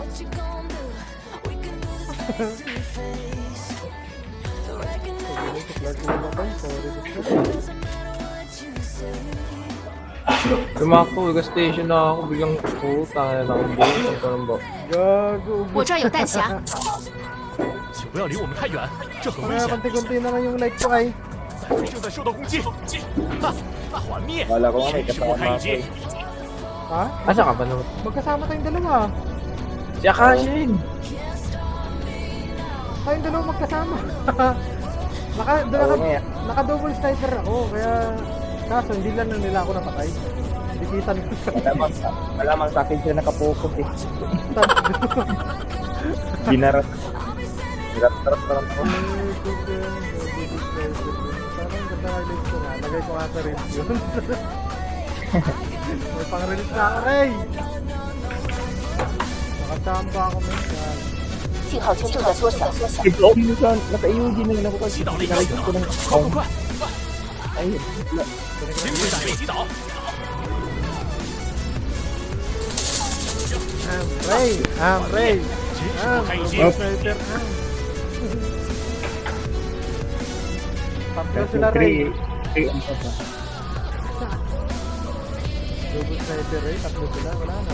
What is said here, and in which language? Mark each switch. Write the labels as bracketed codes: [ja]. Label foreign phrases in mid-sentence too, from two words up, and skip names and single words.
[tl] Tumakbo, gas station na ako. Biglang puta na ako. Parang ba? Gago. [zh] 我这儿有弹匣，请不要离我们太远，这很危 [tl] Kaya [zh] 险。 [tl] konti-konti naman yung light ko ay. [zh] 载飞正在受到攻击，哈，团灭， [tl] Wala ko nga may [zh] 真是不 [tl] kasama [zh] 堪一 [tl] ako [zh] 击 [tl] eh.。 Ha? Asa ka ba naman? Magkasama tayong dalawa. Si Akashin! Tayong dalawa magkasama. Oo nga. Naka- [en] double sniper [tl] ako, kaya kaso hindi lang nila ako napatay. Dikitan ko siya. Malamang sa akin sila nakapokus eh. Binarat. Binarat parang ako. Parang ganda highlights ko nga. Lagay ko nga sa reel yun. May pang-release na ako, Ray! Nakachamba ako minsan. [zh] 信号圈正在缩小。 [tl] Ito, minsan, naka-EUG na yun ako kasi [zh] 击倒了一个， [tl] nakikita ko ng [zh] 快快快！ [tl] ay, [zh] 精准打被击倒， [tl] Ray! Ray! [zh] 真是不堪一击。 [tl] Sniper, Tatlo sila, Ray. [en] Double sniper, [tl] Ray. Tatlo sila. Wala na.